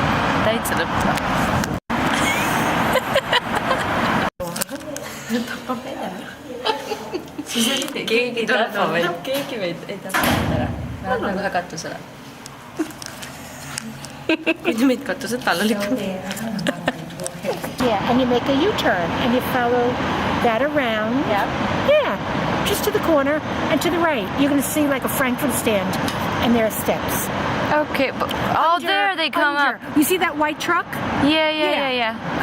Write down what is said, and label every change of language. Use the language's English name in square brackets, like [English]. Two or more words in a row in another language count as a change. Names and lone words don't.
[Estonian] Täitsa lõppa. Tapab edema. Keegi tapab meid. Keegi meid ei tapab ära. Me lähme kohe katusele. Kuidas meid katused alla likkub? [English] Yeah, and you make a U-turn and you follow that around. Yeah, just to the corner and to the right. You're going to see like a Frankfurt stand and there are steps. Okay, but there they come up. You see that white truck? Yeah.